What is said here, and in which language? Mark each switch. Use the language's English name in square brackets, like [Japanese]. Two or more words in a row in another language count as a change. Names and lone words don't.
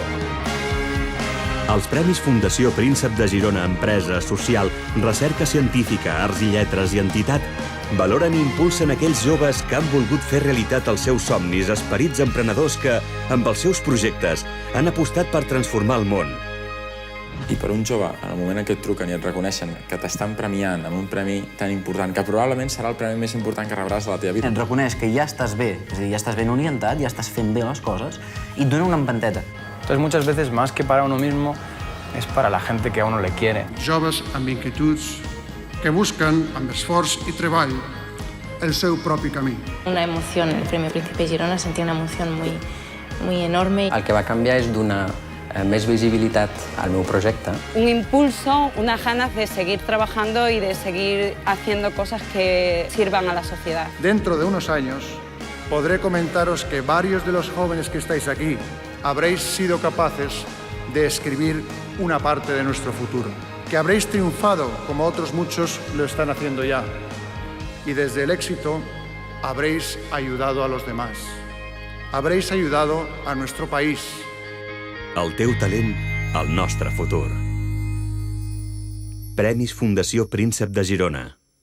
[Catalan] Els Premis Fundació Príncep de Girona Empresa, Social, Recerca Científica, Arts i Lletres i Entitat valoren i impulsen aquells joves que han volgut fer realitat els seus somnis, esperits emprenedors que, amb els seus projectes, han apostat per transformar el món. I per un jove, en el moment en què et truquen i et reconeixen que t'estan premiant amb un premi tan important, que probablement serà el premi més important que rebràs a la teva vida. Et reconeix que ja estàs bé, és a dir, ja estàs ben orientat, ja estàs fent bé les coses, i et dona una empenteta. [Spanish] Entonces, muchas veces, más que para uno mismo, es para la gente que a uno le quiere. [Catalan] Joves amb inquietuds que busquen, amb esforç i treball, el seu propi camí. [Spanish] Una emoción, el Premio Príncipe de Girona, sentí una emoción muy enorme. [Catalan] El que va canviar és donar més visibilitat al meu projecte. [Spanish] Un impulso, unas ganas de seguir trabajando y de seguir haciendo cosas que sirvan a la sociedad. Dentro de unos años podré comentaros que varios de los jóvenes que estáis aquí habréis sido capaces de escribir una parte de nuestro futuro, que habréis triunfado como otros muchos lo están haciendo ya, y desde el éxito habréis ayudado a los demás, habréis ayudado a nuestro país. [Catalan] El teu talent, el nostre futur. Premis Fundació Príncep de Girona.